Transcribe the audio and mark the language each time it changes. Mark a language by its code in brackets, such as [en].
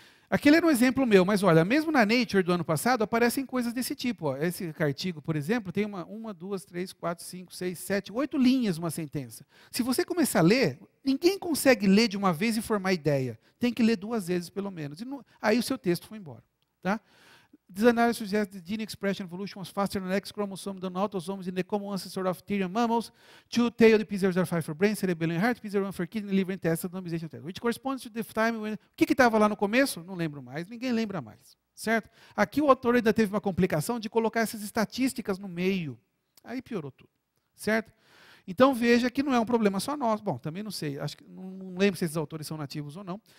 [pt] Aquele era um exemplo meu, mas olha, mesmo na Nature do ano passado, aparecem coisas desse tipo. Ó. Esse artigo, por exemplo, tem uma, 2, 3, 4, 5, 6, 7, 8 linhas uma sentença. Se você começar a ler, ninguém consegue ler de uma vez e formar ideia. Tem que ler 2 vezes, pelo menos. Aí o seu texto foi embora. Tá? [en] This analysis suggests the gene expression evolution was faster on X chromosome than autosomes in the common ancestor of Therian mammals. Two-tailed P005 for brain, cerebellum and heart, P01 for kidney, liver and test, randomization test. Which corresponds to the time when... [pt] O que estava lá no começo? Não lembro mais, ninguém lembra mais. Certo? Aqui o autor ainda teve uma complicação de colocar essas estatísticas no meio. Aí piorou tudo. Certo? Então veja que não é um problema só nosso. Bom, também não sei, acho que não lembro se esses autores são nativos ou não.